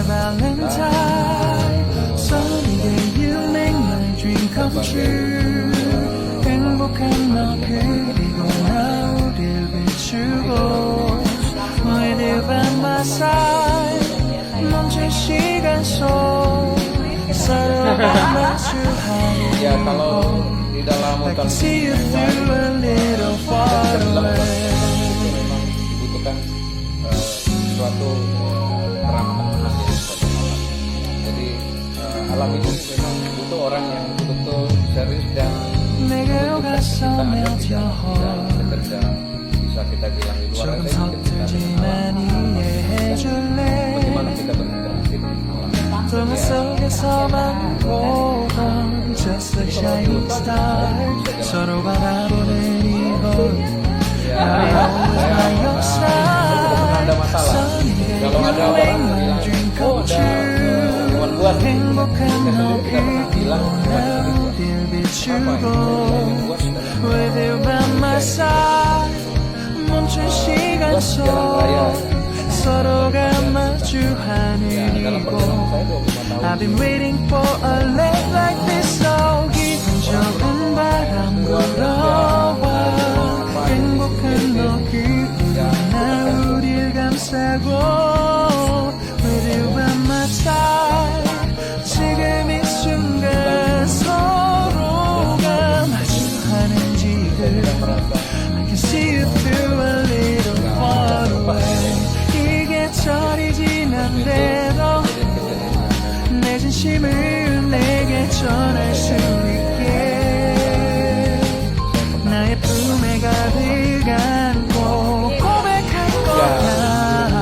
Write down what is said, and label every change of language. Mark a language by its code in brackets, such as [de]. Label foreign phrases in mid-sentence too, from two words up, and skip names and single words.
[en] Valentine. Sunny day you make my dream come true. [ko] 행복한 너 그리고 나 우릴 비추고 너희들 [en] by my side. [ko] 멈춘 시간 속 서로가 마주하는 [id] Ya kalau di dalam [en] I [id] hutan [en] can see you through a little far away. [id] memang dibutuhkan suatu keramatan khas ya suatu alam. Jadi alam ini memang butuh orang yang betul-betul serius dan [ko] 내게로 가서 [en] melt your heart. [id] bekerja bisa kita bilang di luar [ko] 조금 [id] sana kita [ko] 서툴지만 이해해줄래. [id] bagaimana kita berinteraksi dengan alam. [ko] 꿈 속에서만 보던 [en] just a shining star. [ko] 서로 바라보는 이곳 [id] Ya, [en] I always by your [id] pernah ada masalah. [en] side. [id] Kalau ada orang bilang, oh ada hewan buas, [ko] 행복한 너 [id] kita bilang [ko] 그리고 늘 비추고 [en] With you by my side. [ko] 멈춘 시간 속 서로가 마주하는 [id] dalam [ko] 이곳 [id] perjalanan saya 25 tahun [en] I've been waiting for a love like this. [ko] So 기분 좋은 바람 불어와 행복한 너 그리고 나 우릴 감싸고 [en] With you by my side. [ko] 지금 이 순간 서로가 마주하는 지금 [en] I can see you through a little far away. [ko] 이게 철이 지난데도 내 진심을 내게 전할 수 있게 나의 품에 가득 안고 고백할 거야.